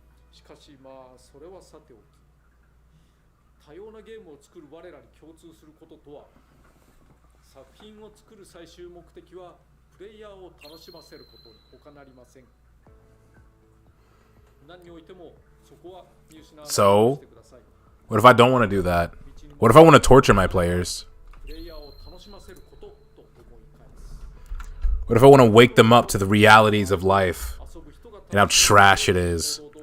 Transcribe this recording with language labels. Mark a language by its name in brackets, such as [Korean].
[Japanese] しかしそれはさておき、多様なゲームを作る我らに共通することとは、作品を作る最終目的はプレイヤーを楽しませることに他なりません。何においてもそこは見失わないでください。 [English] What if I don't want to do that? What if I want to torture my players? [Japanese] プレイヤーを楽しませることと思い返す。 [English] What if I want to wake them up to the realities of life and how trash it is?